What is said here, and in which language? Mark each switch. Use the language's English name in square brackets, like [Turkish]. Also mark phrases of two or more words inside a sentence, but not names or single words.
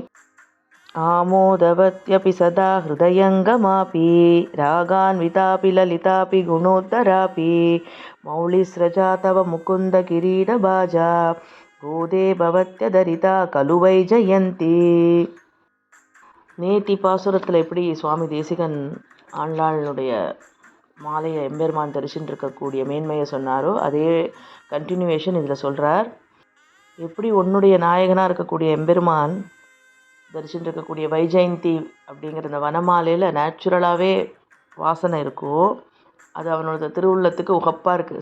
[Sanskrit] आमोदवत्यपि सदा हृदयङ्गमापि रागान्वितापि ललितापि गुणोत्तरापि मौलिस्रजा तव मुकुन्दकिरीटबाजा गोदे भवत्यदरिता खलु वै जयन्ती. [Tamil] நேத்தி பாசுரத்தில் எப்படி சுவாமி தேசிகன் ஆண்டாளுடைய மாலையை எம்பெருமான் தரிசின்னு இருக்கக்கூடிய மேன்மையை சொன்னாரோ அதே கண்டினியூவேஷன் இதில் சொல்கிறார். எப்படி உன்னுடைய நாயகனாக இருக்கக்கூடிய எம்பெருமான் தரிசின்னு இருக்கக்கூடிய வைஜெயந்தி அப்படிங்கிற இந்த வனமாலையில் நேச்சுரலாகவே வாசனை இருக்கோ அது அவனோட திருவுள்ளத்துக்கு உகப்பாக இருக்குது.